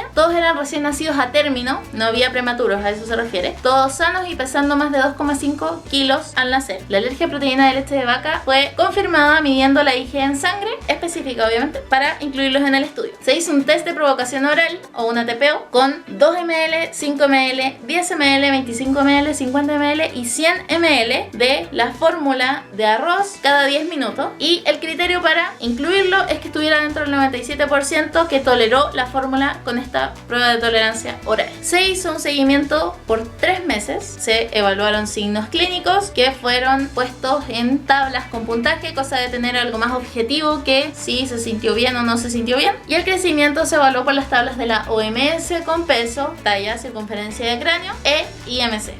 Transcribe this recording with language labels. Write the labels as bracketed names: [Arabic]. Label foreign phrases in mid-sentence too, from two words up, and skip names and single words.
[Spanish] Todos eran recién nacidos a término, no había prematuros, a eso se refiere. Todos sanos y pesando más de 2,5 kilos al nacer. La alergia a proteína de leche de vaca fue confirmada midiendo la IgE en sangre, específica obviamente, para incluirlos en el estudio. Se hizo un test de provocación oral o una TPO con 2 ml, 5 ml, 10 ml, 25 ml, 50 ml y 100 ml de la fórmula de arroz cada 10 minutos, y el criterio para incluirlo es que estuviera dentro del 97% que toleró la fórmula con esta prueba de tolerancia oral. Se hizo un seguimiento por 3 meses, se evaluaron signos clínicos que fueron puestos en tablas con puntaje, cosa de tener algo más objetivo que si se sintió bien o no se sintió bien, y el crecimiento se evaluó por las tablas de la OMS con peso, talla, circunferencia de cráneo e IMC.